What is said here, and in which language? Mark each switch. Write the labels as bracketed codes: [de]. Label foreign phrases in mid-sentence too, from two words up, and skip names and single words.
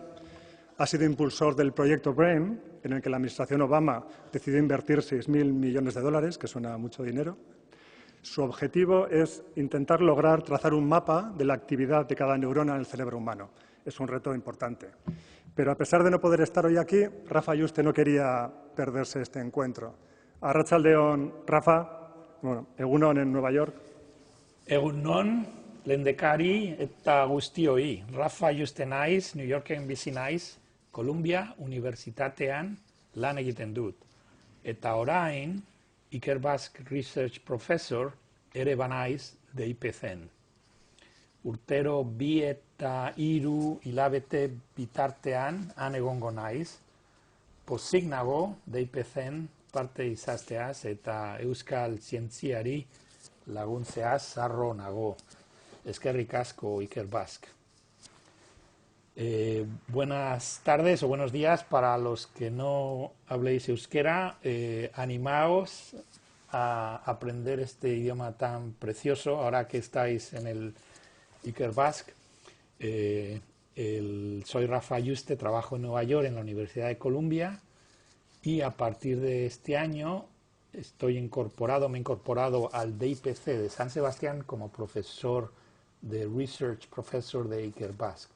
[es] Ha sido impulsor del proyecto BRAIN, en el que la administración Obama decidió invertir $6.000 millones, que suena a mucho dinero. Su objetivo es intentar lograr trazar un mapa de la actividad de cada neurona en el cerebro humano. Es un reto importante. Pero a pesar de no poder estar hoy aquí, Rafa Yuste no quería perderse este encuentro. [eu] Arratsaldeon, Rafa, egunon en Nueva York. Egunon, lehendakari eta guztioi. Rafa Juste naiz, New Yorken bizi naiz, Columbia Unibertsitatean lan egiten dut. Eta orain, Ikerbasque [en] Research Professor [eu] ere banaiz DIPC-en. Urtero 2 eta 3 hilabete bitartean han egongo naiz, pozik nago DIPC-en parte izazteaz eta euskal zientziari laguntzeaz zarro nago. Eskerrik asko, Ikerbasque. [es] Buenas tardes o buenos días para los que no habléis euskera. Animaos a aprender este idioma tan precioso ahora que estáis en el Ikerbasque. Soy Rafa Juste, trabajo en Nueva York en la Universidad de Columbia y a partir de este año me he incorporado al DIPC de San Sebastián como profesor de [en] Research Professor [es] de Ikerbasque.